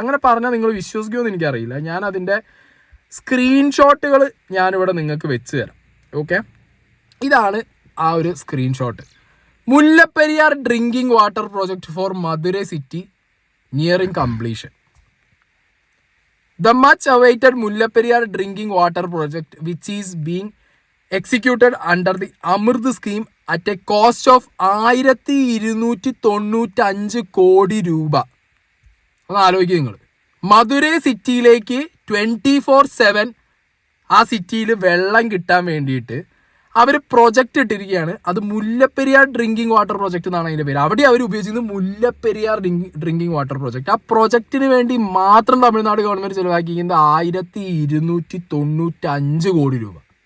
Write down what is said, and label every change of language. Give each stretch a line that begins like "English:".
Malayalam: അങ്ങനെ പറഞ്ഞാൽ നിങ്ങൾ വിശ്വസിക്കുമെന്ന് എനിക്കറിയില്ല. ഞാൻ അതിൻ്റെ സ്ക്രീൻഷോട്ടുകൾ ഞാനിവിടെ നിങ്ങൾക്ക് വെച്ച് തരാം.
English: okay,
Malayalam: ഇതാണ് ആ ഒരു screenshot.
English: Mullaperiyar drinking water project for Madurai city nearing completion. The much awaited Mullaperiyar drinking water project, which is being executed under the Amrut scheme at a cost of 1295
Malayalam: കോടി രൂപ. ഒന്ന് ആലോചിക്കുക നിങ്ങൾ. മധുരൈ സിറ്റിയിലേക്ക് 24/7 ആ സിറ്റിയിൽ വെള്ളം കിട്ടാൻ വേണ്ടിയിട്ട് അവർ പ്രൊജക്റ്റ് ഇട്ടിരിക്കുകയാണ്. അത് മുല്ലപ്പെരിയാർ ഡ്രിങ്കിങ് വാട്ടർ പ്രോജക്റ്റ് എന്നാണ് അതിൻ്റെ പേര്. അവിടെ അവർ ഉപയോഗിച്ചിരുന്നത് മുല്ലപ്പെരിയാർ ഡ്രിങ്കിങ് വാട്ടർ പ്രോജക്റ്റ്. ആ പ്രോജക്റ്റിന് വേണ്ടി മാത്രം തമിഴ്നാട് ഗവൺമെൻറ് ചിലവാക്കിയിരിക്കുന്നത് 1295 കോടി രൂപ.